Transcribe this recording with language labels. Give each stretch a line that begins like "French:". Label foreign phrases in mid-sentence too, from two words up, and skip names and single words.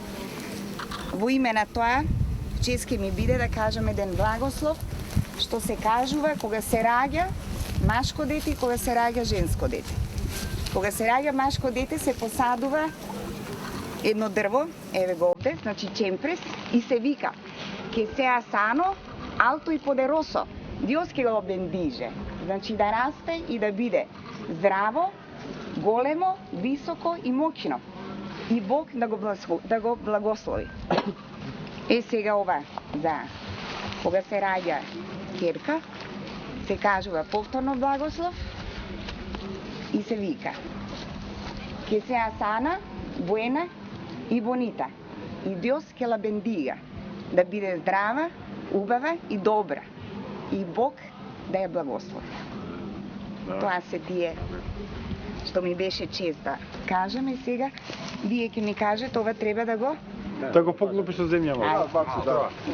Macedonian: Во име на тоа, чест ќе ми биде да кажам еден благослов, што се кажува кога се раѓа машко дете и кога се раѓа женско дете. Кога се раѓа машко дете се посадува едно дрво, еве го овде, значи чемпрес, и се вика
Ladino: che sia sano, alto
Macedonian: и poderoso.
Ladino: Dios che lo bendice.
Macedonian: Значи да расте и да биде здраво, големо, високо и моќно. и Бог да го благослови. Сега ова за кога се раѓа ќерка, се кажува повторно благослов и се вика
Ladino: que sea sana, buena
Macedonian: и bonita.
Ladino: И Dios que la bendiga.
Macedonian: Да биде здрава, убава и добра. И Бог да ја благослови. Тоа се тие што ми беше чест да кажам и сега вие ќе ми кажете ова треба да го поклопиш од земја. Да.